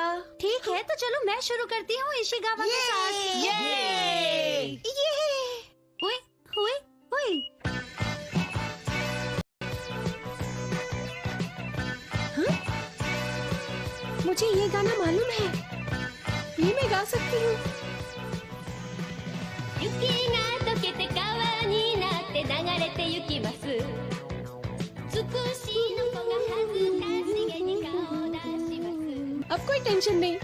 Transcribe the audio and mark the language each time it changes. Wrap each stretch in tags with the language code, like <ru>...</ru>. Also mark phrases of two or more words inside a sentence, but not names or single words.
<hi>ठीक है, तो चलो मैं शुरू करती हूँ इशिगावा के साथ। हुए, हुए, हुए। मुझे ये गाना मालूम है, ये मैं गा सकती हूँ।</hi> <ja>雪が溶けて川になって流れてゆきますつくしの子が恥ずかしげに顔を出します</ja> <hi>अब कोई टेंशन नहीं।</hi>